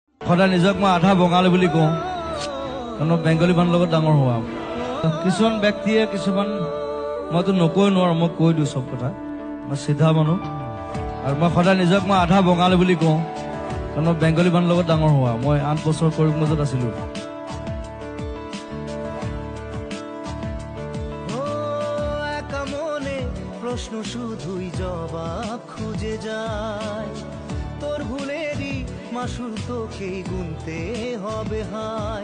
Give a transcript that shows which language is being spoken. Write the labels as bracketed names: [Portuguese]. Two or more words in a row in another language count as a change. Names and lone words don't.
[Assamese] সদায় নিজক মই আধা বঙালী বুলি কওঁ, কাৰণ মই বেংগলী মানুহৰ লগত ডাঙৰ হোৱা। কিছুমান ব্যক্তিয়ে কিছুমান মইতো নকৈ নোৱাৰোঁ, মই কৈ দিওঁ চব কথা। মই চিধা মানুহ আৰু মই সদায় নিজক মই আধা বঙালী বুলি কওঁ, কাৰণ মই বেংগলী মানুহৰ লগত ডাঙৰ হোৱা। মই 8 বছৰ কৰিমগঞ্জত আছিলোঁ। [Bangla] প্রশ্ন শুধুই জবাব খুঁজে যায়, তোর ভুলেরই মাসুল তোকেই গুনতে হবে হাই।